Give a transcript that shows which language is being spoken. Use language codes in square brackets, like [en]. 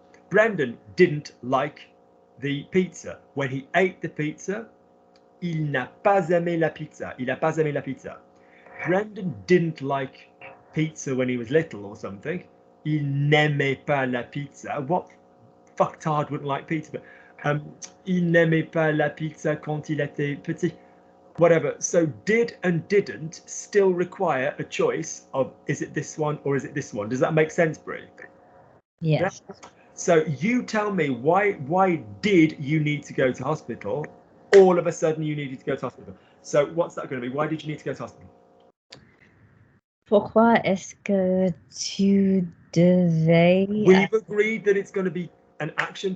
[en] Brendan didn't like the pizza. When he ate the pizza, [fr] il n'a pas aimé la pizza. Il n'a pas aimé la pizza. [en] Brendan didn't like pizza when he was little or something. [fr] Il n'aimait pas la pizza. [en] What fucktard wouldn't like pizza? But [fr] Il n'aimait pas la pizza quand il était petit. [en] Whatever. So did and didn't still require a choice of is it this one or is it this one? Does that make sense, Brie? Yes. Yeah? So you tell me why did you need to go to hospital? All of a sudden you needed to go to hospital. So what's that going to be? Why did you need to go to hospital? [fr] Pourquoi est-ce que tu devais... [en] We've agreed that it's going to be an action.